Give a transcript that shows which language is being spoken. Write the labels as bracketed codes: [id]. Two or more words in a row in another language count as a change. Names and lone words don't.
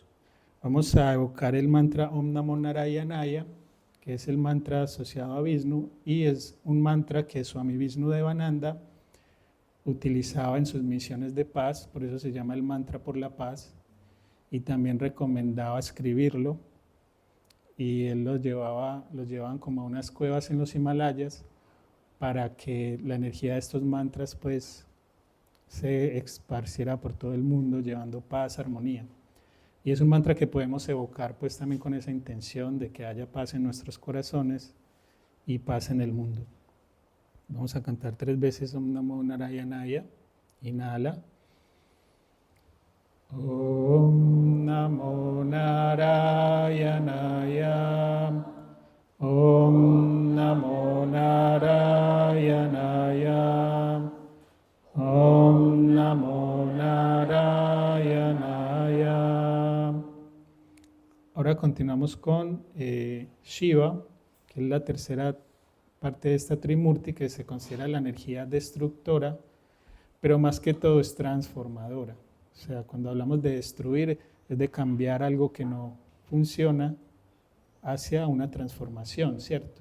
[es] Vamos a evocar el mantra [sa] Om Namo Narayanaya, [es] que es el mantra asociado a Vishnu, y es un mantra que Swami Vishnudevananda utilizaba en sus misiones de paz, por eso se llama el mantra por la paz, y también recomendaba escribirlo, y él los llevaban como a unas cuevas en los Himalayas para que la energía de estos mantras pues se esparciera por todo el mundo, llevando paz, armonía. Y es un mantra que podemos evocar pues también con esa intención de que haya paz en nuestros corazones y paz en el mundo. Vamos a cantar 3 veces [sa] Om Namo Narayanaya. [es] Inhala. [sa] Om Namo Narayanaya. Om Namo Narayanaya. Om Namo Narayanaya. [es] Ahora continuamos con Shiva, que es la tercera parte de esta Trimurti, que se considera la energía destructora, pero más que todo es transformadora. O sea, cuando hablamos de destruir, es de cambiar algo que no funciona hacia una transformación, ¿cierto?